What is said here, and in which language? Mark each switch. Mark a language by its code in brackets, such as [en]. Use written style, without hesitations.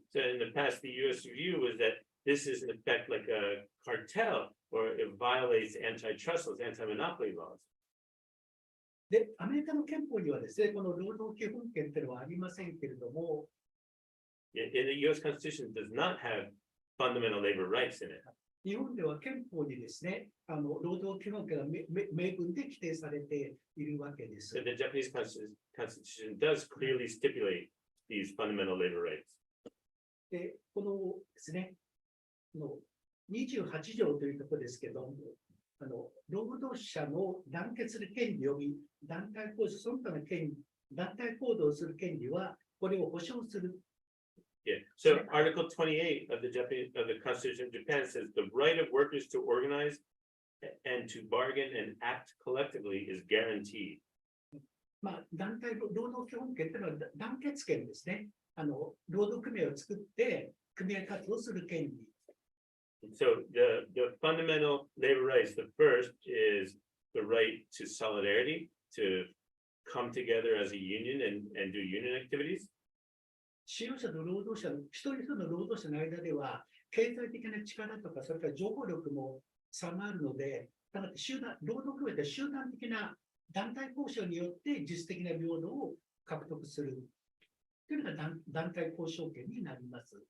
[en] So in the past, the US view was that this is in effect like a cartel or it violates antitrust laws, anti-monopoly laws. [ja] で、アメリカの憲法にはですね、この労働基本権というのはありませんけれども、 [en] In the US Constitution does not have fundamental labor rights in it. [ja] 日本では憲法にですね、労働基本権が明文で規定されているわけです。 [en] So the Japanese Constitution does clearly stipulate these fundamental labor rights. [ja] で、このですね、28条というところですけども、労働者の団結する権利及び団体行動その他の権利、団体行動する権利はこれを保障する。 [en] Yeah. So Article 28 of the Constitution of Japan says the right of workers to organize and to bargain and act collectively is guaranteed. [ja] 団体労働基本権というのは団結権ですね。労働組合を作って組合活動する権利。 [en] So the fundamental labor rights, the first is the right to solidarity, to come together as a union and do union activities. [ja] 使用者と労働者の一人一人の労働者の間では経済的な力とかそれから情報力も差があるので、ただ労働組合で集団的な団体交渉によって実質的な平等を獲得するというのが団体交渉権になります。